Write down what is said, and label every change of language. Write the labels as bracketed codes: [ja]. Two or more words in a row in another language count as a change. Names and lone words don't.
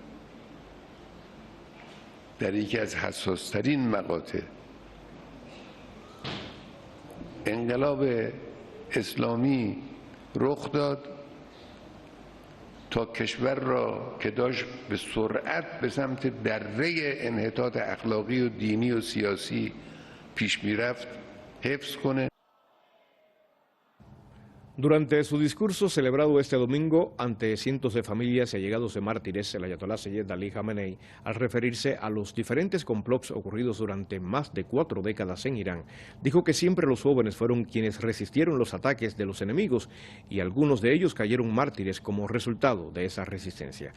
[fa] در یکی از حساس‌ترین مقاطع انقلاب اسلامی رخ داد تا کشور را که داشت به سرعت به سمت دره انحطاط اخلاقی و دینی و سیاسی پیش میرفت حفظ کنه. [es] Durante su discurso celebrado este domingo ante cientos de familias y allegados de mártires, el ayatolá Seyed Ali Khamenei, al referirse a los diferentes complots ocurridos durante más de 4 décadas en Irán, dijo que siempre los jóvenes fueron quienes resistieron los ataques de los enemigos y algunos de ellos cayeron mártires como resultado de esa resistencia.